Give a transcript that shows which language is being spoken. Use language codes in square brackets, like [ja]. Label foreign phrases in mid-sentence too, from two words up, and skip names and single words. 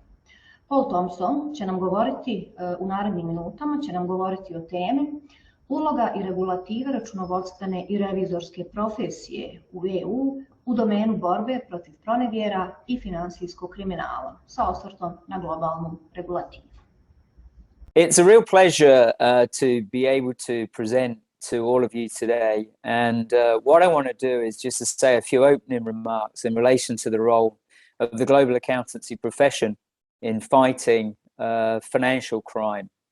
[bs] Paul Thompson će nam govoriti u narednim minutama, će nam govoriti o temi Uloga i regulative računovodstvene i revizorske profesije u EU u domenu borbe protiv pronevjera i finansijskog kriminala, sa osvrtom na globalnu regulativu. [en] It's a real pleasure to be able to present to all of you today, and what I want to do is just to say a few opening remarks in relation to the role of the global accountancy profession in fighting financial crime.